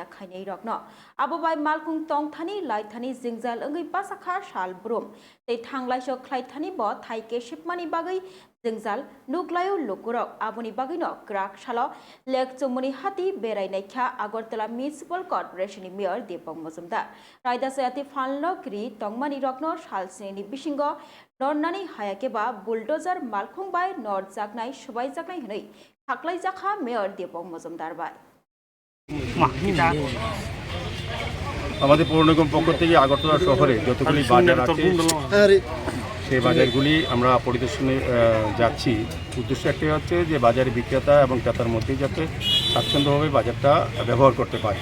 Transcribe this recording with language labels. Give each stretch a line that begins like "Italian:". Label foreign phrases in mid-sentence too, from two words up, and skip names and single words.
Kok Borok: khainei rokno abobai malkung tongthani laithani jingjal ongui pasakha sal brum tei thanglaiso khlaithani bo thaike shipmani bagai jingjal nuglayo lukurok aboni bagino krak salo lek chomoni hati berai naikha Agartala Municipal Corporation ni Mayor Deepak Mojumdar raidasayati phalno kri tongmani rokno salsini bisingo Nornani hayakeba bulldozer malkhung bai nor jaknai subai jaknai hnoi thaklai jakha Mayor Deepak Mojumdar bai
Bangla: আমাদের পৌর নিগম পক্ষ থেকে আগরতলা শহরে যতগুলি বাজার আছে সেই বাজারগুলি আমরা পরিদর্শনে যাচ্ছি। উদ্দেশ্য একটাই হচ্ছে যে বাজারে বিক্রেতা এবং ক্রেতার মধ্যে যাতে স্বাচ্ছন্দ্যভাবে বাজারটা ব্যবহার করতে পারে।